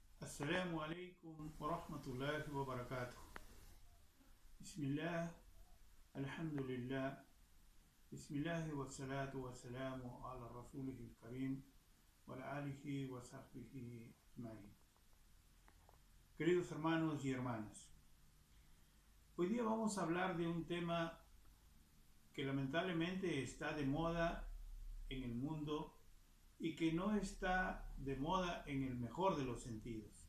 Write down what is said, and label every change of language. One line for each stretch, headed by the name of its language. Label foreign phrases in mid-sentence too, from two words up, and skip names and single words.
Arabic: السلام عليكم ورحمة الله وبركاته. بسم الله، الحمد لله، بسم الله والصلاة والسلام على رسوله الكريم وعلى آله وصحبه أجمعين.
Spanish: Queridos hermanos y hermanas, hoy día vamos a hablar de un tema que lamentablemente está de moda en el mundo y que no está de moda en el mejor de los sentidos.